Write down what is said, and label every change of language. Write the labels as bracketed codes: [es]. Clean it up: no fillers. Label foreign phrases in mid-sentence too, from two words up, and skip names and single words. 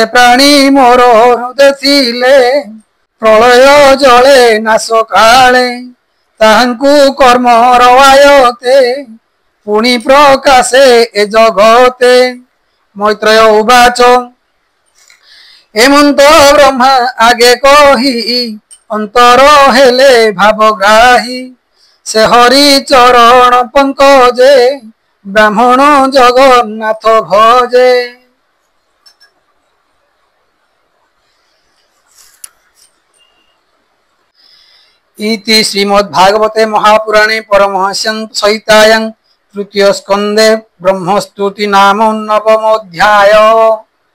[or] ପ୍ରାଣୀ ମୋର ହୃଦୟ ଥିଲେ ପ୍ରଳୟ ଜଳେ ନାଶ କାଳେ ତାହାଙ୍କୁ କର୍ମର ଆୟତେ ପୁଣି ପ୍ରକାଶେ ଏ ଜଗତେ ମୈତ୍ରେୟ ଉବାଚ ହେମନ୍ତ ବ୍ରହ୍ମା ଆଗେ କହି ଅନ୍ତର ହେଲେ ଭାବଗ୍ରାହୀ ସେ ହରି ଚରଣ ପଙ୍କଜେ ବ୍ରାହ୍ମଣ ଜଗନ୍ନାଥ ଭଜେ। [sa] इति श्रीमद्भागवते महापुराणे परमहंस्यां संहितायां तृतीय स्कंदे ब्रह्मस्तुति नाम नवमोऽध्याय।